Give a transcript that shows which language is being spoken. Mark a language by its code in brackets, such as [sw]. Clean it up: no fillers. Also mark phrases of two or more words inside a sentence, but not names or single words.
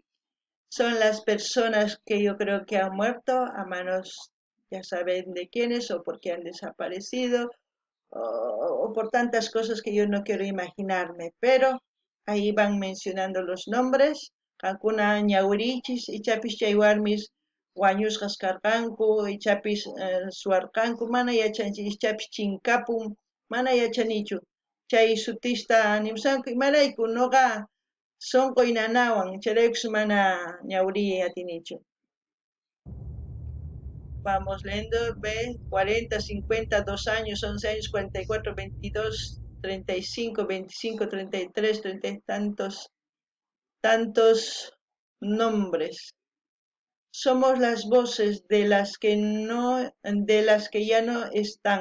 [es] Son las personas que yo creo que han muerto a manos, ya saben de quiénes, o porque han desaparecido, o por tantas cosas que yo no quiero imaginarme, pero ahí van mencionando los nombres. [qu] Kankuna ñawirichis, ichapis chaywarmis wañusqas karqanku, ichapis suwarqanku, mana yachanchik, ichapis chinkapun, mana yachanichu. Chay sutista nimsanku, imarayku noqa sonqoy nanawan, chayraykus mana ñawiriy atinichu. [es] Vamos leyendo, ve, 40, 50, 2 años, 11 años, 44, 22, 35, 25, 33, 30 y tantos nombres. Somos las voces de las que no, de las que ya no están.